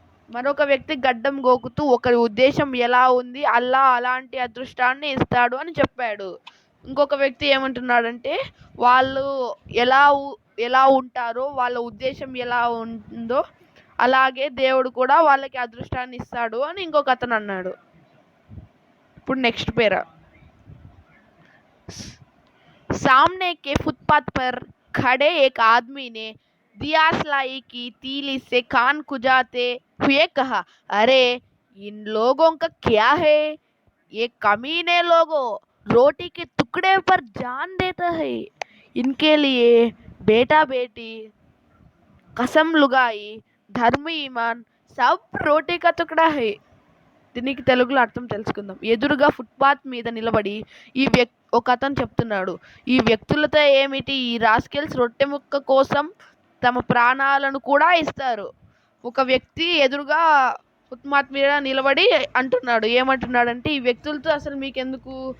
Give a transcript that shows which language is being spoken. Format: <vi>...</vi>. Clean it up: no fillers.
<te>మరొక వ్యక్తి గడ్డం గోకుతూ, ఒకరి ఉద్దేశం ఎలా ఉంది, అల్లా అలాంటి అదృష్టాన్ని ఇస్తాడు అని చెప్పాడు. ఇంకొక వ్యక్తి ఏమంటున్నాడంటే, వాళ్ళు ఎలా ఉంటారో, వాళ్ళ ఉద్దేశం ఎలా ఉందో అలాగే దేవుడు కూడా వాళ్ళకి అదృష్టాన్ని ఇస్తాడు అని ఇంకొక అతను అన్నాడు. ఇప్పుడు నెక్స్ట్ పేరా.</te> <hi>सामने के फुटपाथ पर खड़े एक आदमी ने दियासलाई की तीली से कान खुजाते हुए कहा, अरे इन लोगों का क्या है? ये कमीने लोगों रोटी के टुकड़े पर जान देता है. इनके लिए बेटा बेटी, कसम लुगाई, धर्म ईमान सब रोटी का टुकड़ा है.</hi> <te>దీనికి తెలుగులో అర్థం తెలుసుకుందాం. ఎదురుగా ఫుట్పాత్ మీద నిలబడి ఒక అతను చెప్తున్నాడు, ఈ వ్యక్తులతో ఏమిటి? ఈ రాస్కెల్స్ రొట్టె ముక్క కోసం తమ ప్రాణాలను కూడా ఇస్తారు. ఒక వ్యక్తి ఎదురుగా ఫుట్పాత్ మీద నిలబడి అంటున్నాడు, ఏమంటున్నాడంటే, ఈ వ్యక్తులతో అసలు మీకెందుకు?</te>